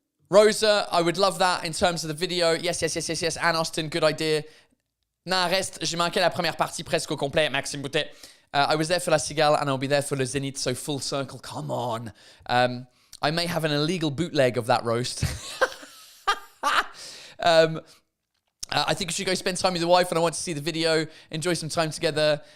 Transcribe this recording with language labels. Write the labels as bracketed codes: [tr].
[en] Rosa, I would love that in terms of the video. Yes. Anne Austin, good idea. [fr] Reste, j'ai manqué la première partie presque au complet. Maxime Boutet. [en] I was there for La Cigale and I'll be there for Le Zénith, so full circle. Come on. I may have an illegal bootleg of that roast. I think you should go spend time with your wife, and I want to see the video, enjoy some time together.